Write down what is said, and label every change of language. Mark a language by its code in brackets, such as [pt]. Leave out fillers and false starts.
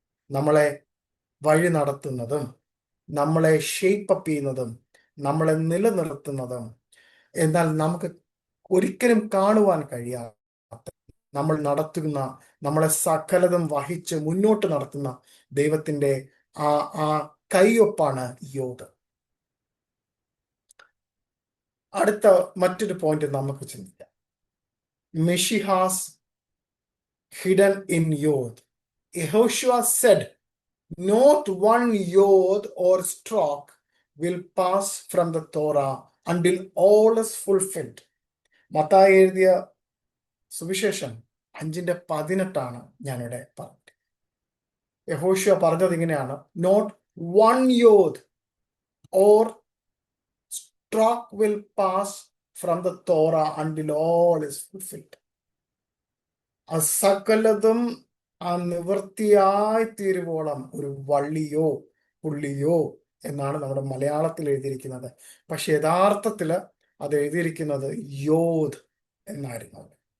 [ml] നമ്മളെ വഴി നടത്തുന്നതും നമ്മളെ ഷേപ്പപ്പ് ചെയ്യുന്നതും നമ്മളെ നിലനിർത്തുന്നതും, എന്നാൽ നമുക്ക് ഒരിക്കലും കാണുവാൻ കഴിയാത്ത, നമ്മൾ നടത്തുന്ന, നമ്മളെ സകലതും വഹിച്ച് മുന്നോട്ട് നടത്തുന്ന ദൈവത്തിന്റെ ആ ആ കൈയൊപ്പാണ് യോദ്. അടുത്ത മറ്റൊരു പോയിന്റ് നമുക്ക് ചിന്തിക്കാം. [en] Messiah's hidden in yod. Yahoshua said, not one yod or stroke will pass from the Torah until all is fulfilled. [ml] Mathai എഴുതിയ സുവിശേഷം 5:18 ഞാനിവിടെ പറഞ്ഞത്. യഹോശുവ പറഞ്ഞത് ഇങ്ങനെയാണ്, [en] Not one yod or stroke will pass from the Torah until all is fulfilled. [ml] സകലതും ആ നിവൃത്തിയായി തീരുവോളം ഒരു വള്ളിയോ പുള്ളിയോ എന്നാണ് നമ്മുടെ മലയാളത്തിൽ എഴുതിയിരിക്കുന്നത്. പക്ഷെ യഥാർത്ഥത്തിൽ അത് എഴുതിയിരിക്കുന്നത് യോദ് എന്നായിരുന്നു.